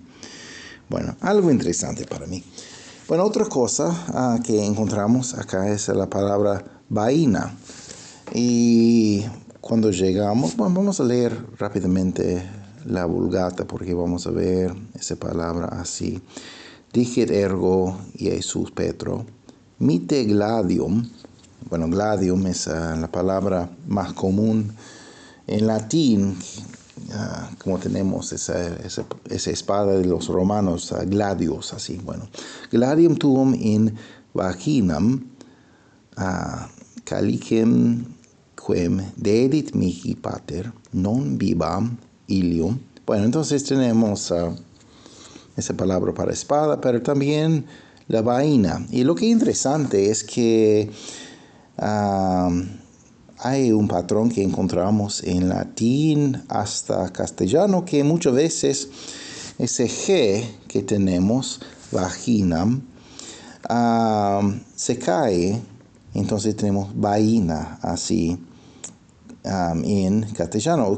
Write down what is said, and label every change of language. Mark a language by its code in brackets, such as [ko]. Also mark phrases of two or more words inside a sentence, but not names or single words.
[es] Bueno, algo interesante para mí. Bueno, otra cosa que encontramos acá es la palabra vaina. Y cuando llegamos, bueno, vamos a leer rápidamente la Vulgata porque vamos a ver esa palabra así. [la] Dicit ergo Iesus Petro, mite gladium. [es] Bueno, gladium es la palabra más común en latín, como tenemos esa espada de los romanos, gladius, así. Bueno, [la] gladium tuum in vaginam, calicem quem dedit mihi pater, non bibam ilium. [es] Bueno, entonces tenemos esa palabra para espada, pero también la vaina. Y lo que es interesante es que hay un patrón que encontramos en latín hasta castellano, que muchas veces ese G que tenemos, vaginam, se cae, entonces tenemos vaina, así, en castellano.